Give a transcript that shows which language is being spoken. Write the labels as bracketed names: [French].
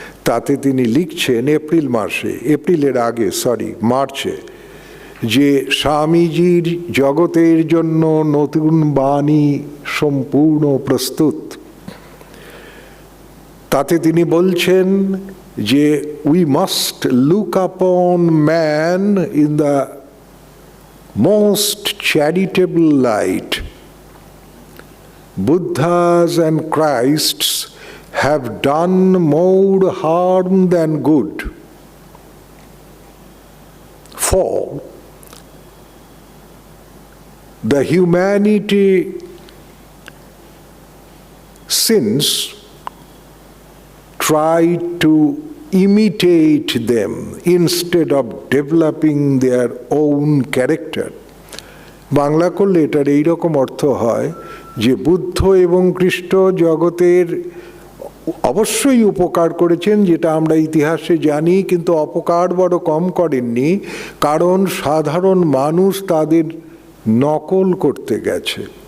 [Bangla] তাতে তিনি লিখছেন এপ্রিলের আগে মার্চে, যে স্বামীজির জগতের জন্য নতুন বাণী সম্পূর্ণ প্রস্তুত। তাতে তিনি বলছেন যে [English] We must look upon man in the most charitable light. Buddhas and Christs have done more harm than good. For the humanity since tried to imitate them instead of developing their own character. [Bangla] Bangla করলে এটার এইরকম অর্থ হয় যে বুদ্ধ এবং খ্রিস্ট জগতের অবশ্যই উপকার করেছেন, যেটা আমরা ইতিহাসে জানি, কিন্তু অপকার বড় কম করেননি, কারণ সাধারণ মানুষ তাদের নকল করতে গেছে,